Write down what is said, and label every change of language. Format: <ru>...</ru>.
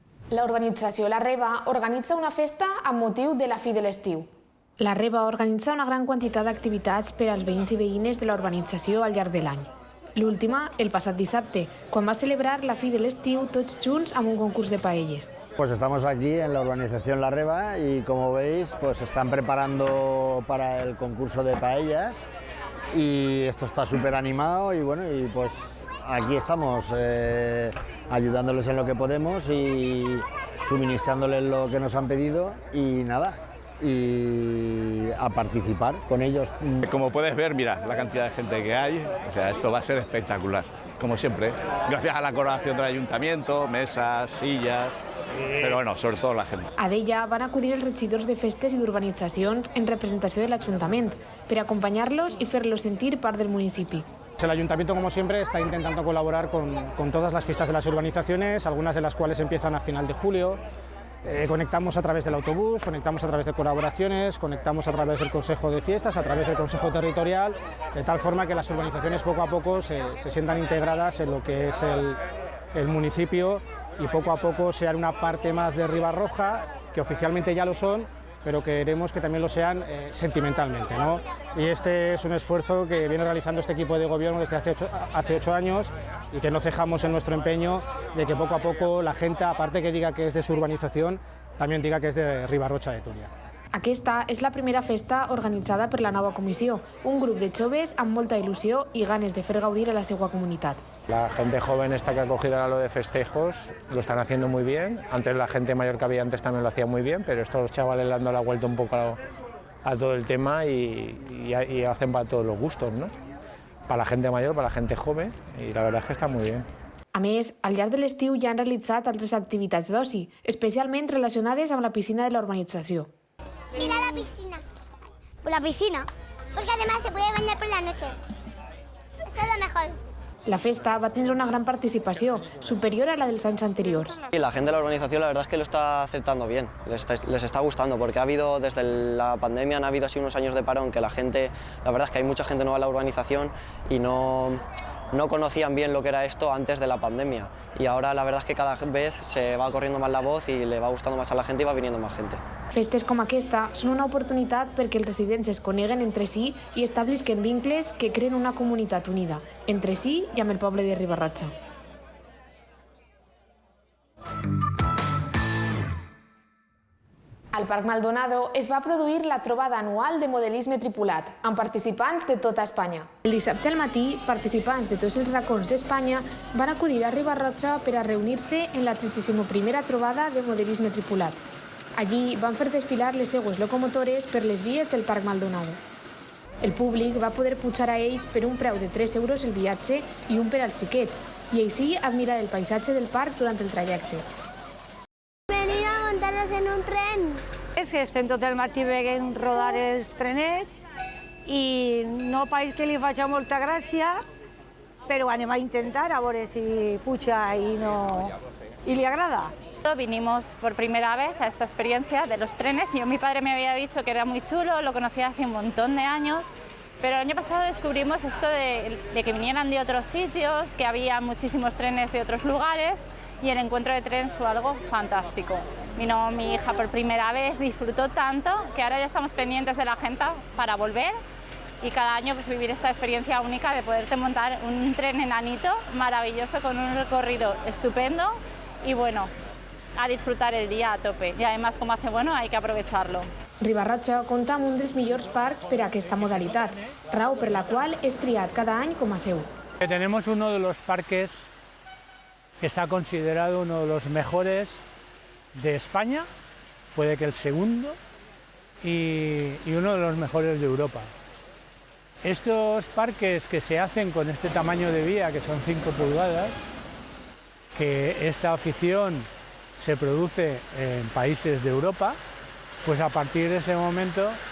<ca>La urbanització La Reba organitza una festa amb motiu de la fi de l'estiu. La Reba organitza una gran quantitat d'activitats per als veïns i veïnes de la urbanització al llarg de l'any. L'última, el passat dissabte, quan va celebrar la fi de l'estiu tots junts amb un concurs de paelles.</ca> <es>Pues estamos aquí en la urbanización La Reba y como veis pues están preparando para el concurso de paellas y esto está súper animado y bueno, y pues aquí estamos ayudándoles en lo que podemos y suministrándoles lo que nos han pedido y nada, y a participar con ellos. Como puedes ver, mira la cantidad de gente que hay, o sea, esto va a ser espectacular, como siempre, gracias a la colaboración del ayuntamiento, mesas, sillas,</es> <ca>però bueno, sobretot la gent. A d'ella van acudir els regidors de festes i d'urbanitzacions en representació de l'Ajuntament per acompanyar-los i fer-los sentir part del municipi.</ca> <es>El Ayuntamiento, como siempre, está intentando colaborar con todas las fiestas de las urbanizaciones, algunas de las cuales empiezan a final de julio. Conectamos a través del autobús, conectamos a través de colaboraciones, conectamos a través del Consejo de Fiestas, a través del Consejo Territorial, de tal forma que las urbanizaciones poco a poco se sientan integradas en lo que es el municipio y poco a poco sean una parte más de Ribarroja, que oficialmente ya lo son, pero queremos que también lo sean sentimentalmente, ¿no? Y este es un esfuerzo que viene realizando este equipo de gobierno desde hace 8 años y que no cejamos en nuestro empeño de que poco a poco la gente, aparte que diga que es de su urbanización, también diga que es de Ribarrocha de Túria.</es> <ca>Aquesta és la primera festa organitzada per la nova comissió, un grup de joves amb molta il·lusió i ganes de fer gaudir a la seva comunitat.</ca> <es>La gente joven esta que ha cogido ahora lo de festejos lo están haciendo muy bien. Antes la gente mayor que había antes también lo hacía muy bien, pero estos chavales le han dado la vuelta un poco a todo el tema y hacen para todos los gustos, ¿no? Para la gente mayor, para la gente joven, y la verdad es que está muy bien.</es> <ca>A més, al llarg de l'estiu ja han realitzat altres activitats d'oci, especialment relacionades amb la piscina de la urbanització.</ca> <es>Ir a la piscina. Por la piscina. Porque además se puede bañar por la noche. Eso es lo mejor.</es> <ca>La festa va tindre una gran participació, superior a la dels anys anteriors.</ca> <es>Y la gente de la urbanización la verdad es que lo está aceptando bien, les está gustando, porque ha habido, desde la pandemia han habido así unos años de parón que la gente, la verdad es que hay mucha gente nueva en la urbanización y no conocían bien lo que era esto antes de la pandemia. Y ahora la verdad es que cada vez se va corriendo más la voz y le va gustando más a la gente y va viniendo más gente.</es> <ca>Festes com aquesta són una oportunitat perquè els residents es coneguen entre si i establisquen vincles que creen una comunitat unida, entre si i amb el poble de Riba-roja. Al Parc Maldonado es va produir la trobada anual de modelisme tripulat, amb participants de tota Espanya. El dissabte al matí, participants de tots els racons d'Espanya van acudir a Riba-roja per a reunir-se en la 31a trobada de modelisme tripulat. Allí van fer desfilar les seues locomotores per les vies del Parc Maldonado. El públic va poder pujar a ells per un preu de 3 euros el viatge i un per als xiquets, i així admirar el paisatge del parc durant el trajecte. Venir a muntar-nos en un tren. És que estem tot el matí veient rodar els trenets i no país que li faci molta gràcia, però anem a intentar a veure si puja i li agrada.</ca> <es>Vinimos por primera vez a esta experiencia de los trenes. Mi padre me había dicho que era muy chulo, lo conocía hace un montón de años, pero el año pasado descubrimos esto de que vinieran de otros sitios, que había muchísimos trenes de otros lugares y el encuentro de trenes fue algo fantástico. Vino mi hija por primera vez, disfrutó tanto que ahora ya estamos pendientes de la agenda para volver y cada año pues, vivir esta experiencia única de poderte montar un tren enanito maravilloso con un recorrido estupendo y bueno, a disfrutar el día a tope. Y además, como hace bueno, hay que aprovecharlo.</es> <ca>Riba-roja compta amb un dels millors parcs per a aquesta modalitat, raó per la qual és triat cada any com a seu.</ca> <es>Tenemos uno de los parques que está considerado uno de los mejores de España, puede que el segundo, y uno de los mejores de Europa. Estos parques que se hacen con este tamaño de vía, que son 5 pulgadas, que esta afición se produce en países de Europa, pues a partir de ese momento</es>